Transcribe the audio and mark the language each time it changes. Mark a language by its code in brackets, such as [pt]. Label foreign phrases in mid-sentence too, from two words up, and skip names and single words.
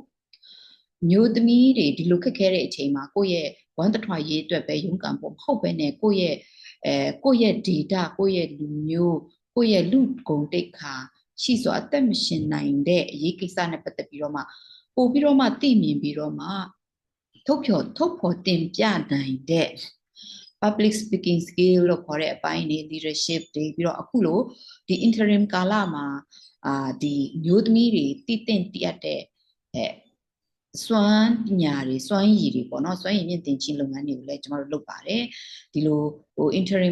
[my] ဒီလိုခက်ခဲတဲ့အချိန်မှာကိုယ့်ရဲ့ဝမ်းတထွာရေးအတွက်ပဲရုန်းကန်ဖို့မဟုတ်ပဲနဲ့ကိုယ့်ရဲ့ data ကိုယ့်ရဲ့လူမျိုးကိုယ့်ရဲ့လူကုန်တိတ်ခါရှိစွာအသက်မရှင်နိုင်တဲ့အရေးကိစ္စနဲ့ပတ်သက်ပြီးတော့မှပို့ပြီးတော့မှ သိမြင်ပြီးတော့မှထုတ်ဖော်တင်ပြနိုင်တဲ့ [en] public speaking skill [my] လို့ခေါ်တဲ့အပိုင်းတွေ leadership တွေပြီးတော့အခုလိုဒီ interim ကာလမှာဒီမျိုးသမီးတွေတည် အပ်တဲ့စွမ်းပညာတွေစွမ်းရည်တွေပေါ့နော်စွမ်းရည်မြင့်တင်ခြင်းလုပ်ငန်းတွေကိုလည်းကျမတို့လုပ်ပါတယ်ဒီလိုinterim